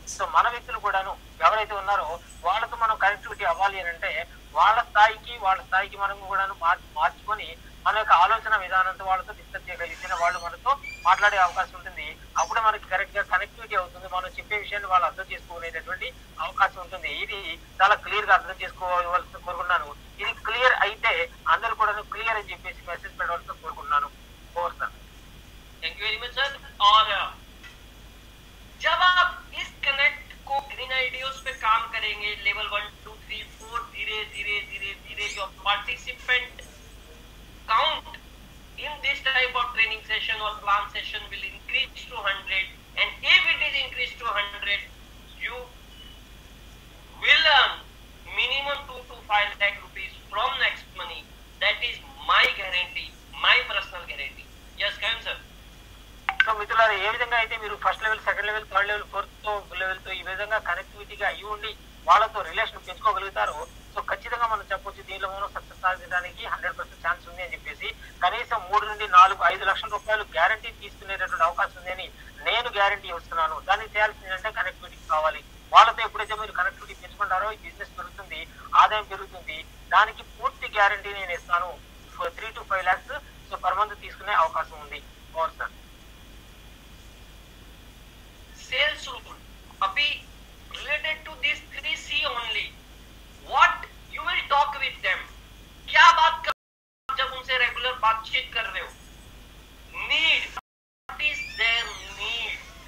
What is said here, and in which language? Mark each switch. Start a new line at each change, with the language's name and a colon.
Telugu: So మన వ్యక్తులు కూడాను ఎవరైతే ఉన్నారో వాళ్ళతో మనం కనెక్టివిటీ అవ్వాలి అని అంటే వాళ్ళ స్థాయికి మనం కూడాను మార్చుకొని మన యొక్క ఆలోచన విధానంతో వాళ్ళతో డిస్కస్ చేయగలిగితే వాళ్ళు మనతో మాట్లాడే అవకాశం ఉంటుంది. అప్పుడు మనకి కరెక్ట్ గా కనెక్టివిటీ అవుతుంది, మనం చెప్పే విషయాన్ని వాళ్ళు అర్థం చేసుకునేటటువంటి అవకాశం ఉంటుంది. ఇది చాలా క్లియర్ గా అర్థం చేసుకోవాల్సి కోరుకున్నాను. ఇది క్లియర్ అయితే అందరూ కూడా క్లియర్ అని చెప్పేసి మెసేజ్ పెట్టవలసి కోరుకున్నాను. Over sir.
English: Thank you very much sir.
Hindi: और जब आप इस कनेक्ट को ग्रीन आइडियोस पे काम करेंगे, लेवल 1 2 3 4, धीरे धीरे your participant count
English: in this type of training session or plan session will increase to 100, and if it is increased to 100, you will earn minimum 2 to 5 lakh rupees from next money. That is my guarantee, my personal guarantee. Yes, Karan sir.
Telugu: So మిత్రులారా, ఏ విధంగా అయితే మీరు first level, second level, third level, fourth level తో ఈ విధంగా కనెక్టివిటీగా అయి ఉండి వాళ్ళతో రిలేషన్ పెంచుకోగలుగుతారో సో ఖచ్చితంగా మనం చెప్పొచ్చు దీనిలో మనం సక్సెస్ సాధించడానికి 100% ఛాన్స్ ఉంది అని చెప్పేసి కనీసం 3 నుండి 4-5 లక్షల రూపాయలు గ్యారంటీ తీసుకునేటటువంటి అవకాశం ఉంది అని నేను గ్యారంటీ ఇస్తున్నాను. దానికి చేయాల్సింది అంటే కనెక్టివిటీ కావాలి. వాళ్ళతో ఎప్పుడైతే మీరు కనెక్టివిటీ పెంచుకుంటారో ఈ బిజినెస్ పెరుగుతుంది, ఆదాయం పెరుగుతుంది. దానికి పూర్తి గ్యారంటీ నేను ఇస్తాను. 3 to 5 lakhs so per month తీసుకునే అవకాశం ఉంది.
Hindi: और सर
English: sales rule अभी related to this 3C only, what you will talk with them,
Hindi: क्या बात कर जब उनसे रेगुलर बातचीत कर रहे हो,
English: need, what is there need,